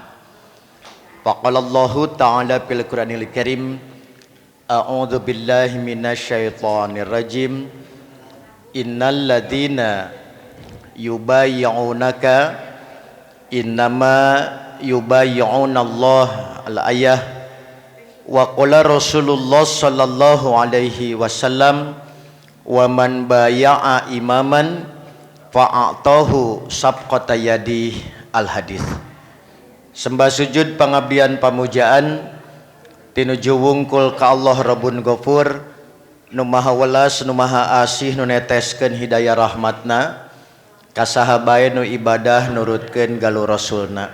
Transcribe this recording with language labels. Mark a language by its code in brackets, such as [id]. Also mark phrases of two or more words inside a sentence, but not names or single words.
[ar] فقال الله تعالى في القرآن الكريم، أعوذ بالله من الشيطان الرجيم. إن الذين يبايعونك إنما يبايعون الله الآية وقال رسول الله صلى الله عليه وسلم ومن بايع إماما فأعطاه صفقة يده الحديث. [su] Sembah sujud pangabdian pamujaan tinuju wungkul ka Allah [ar] رب غفور [su] nu maha welas nu maha asih nu neteskeun hidayah rahmatna ka sahabae nu ibadah nurutkeun galuh rasulna.